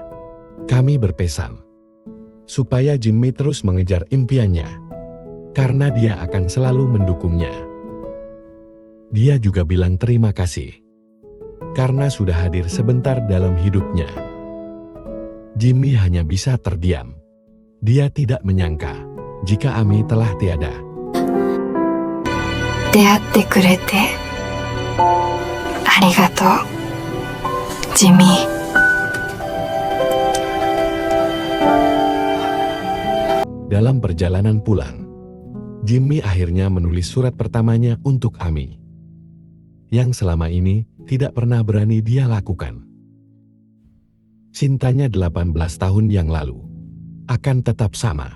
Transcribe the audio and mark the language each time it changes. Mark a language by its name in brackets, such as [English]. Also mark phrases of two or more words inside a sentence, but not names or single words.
[Indonesian] Kami berpesan supaya Jimmy terus mengejar impiannya, karena dia akan selalu mendukungnya. Dia juga bilang terima kasih karena sudah hadir sebentar dalam hidupnya. Jimmy hanya bisa terdiam. Dia tidak menyangka jika Ami telah tiada. [Japanese] 出会ってくれてありがとう、ジミー。 [Indonesian] Dalam perjalanan pulang, Jimmy akhirnya menulis surat pertamanya untuk Ami, yang selama ini tidak pernah berani dia lakukan. Cintanya 18 tahun yang lalu akan tetap sama.